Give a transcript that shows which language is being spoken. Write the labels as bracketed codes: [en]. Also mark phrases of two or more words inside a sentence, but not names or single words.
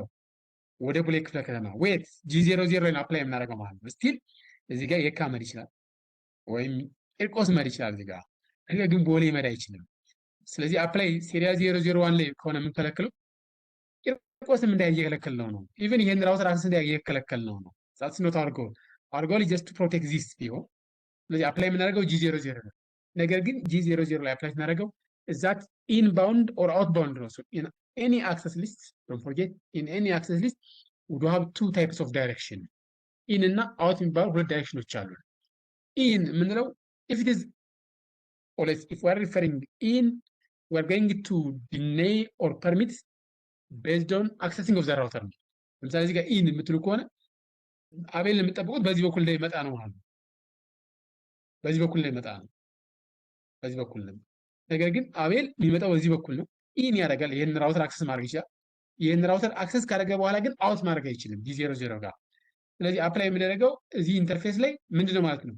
[am] ወደ ቦሌ ክፍለ ከተማ ወይት G00 ላይ አፕላይ የምናደርገው ማለት ነው። ስቲል እዚህ ጋር የካ መድ ይችላል ወይም ቂርቆስ መድ ይችላል እዚህ ጋር። ነገር ግን ቦሌ መድ አይችልም። ስለዚህ አፕላይ ሴሪያ 001 ላይ ከሆነ የምንከለክለው ቂርቆስም እንዳይከለከል ነው። ኢቭን ይሄን [en] router access [am] እንዳይከለከል ነው። [en] that's not our goal is just to protect this [am] ቢሆን ስለዚህ አፕላይ የምናደርገው G00 ነው። ነገር ግን G00 ላይ አፕላይ ስናደርገው [en] that inbound or outbound [am] ነው። [en] any access list, don't forget, in any access list, we do have two types of direction. In and out [am] የሚባሉ ሁለት ዳይሬክሽኖች አሉ። [en] in ምንለው if it is, or if we are referring in, we are going to deny or permit based on accessing of the router. [am] ለምሳሌ እዚህ ጋር in የምትሉ ከሆነ አቤል የምትጠብቁት በዚህ በኩል ላይ መጣ ነው ማለት ነው። በዚህ በኩል ላይ መጣ ነው። ነገር ግን አቤል የሚመጣው በዚህ በኩል ነው። ኢን ያደርጋል። ይሄን [en] router access [am] ማድረግ ይችላል። ይሄን [en] router access [am] ካደረገ በኋላ ግን አውት ማድረግ አይችልም G00 ጋር። ስለዚህ አፕላይ የሚደረገው እዚህ ኢንተርፌስ ላይ ምንድነው ማለት ነው?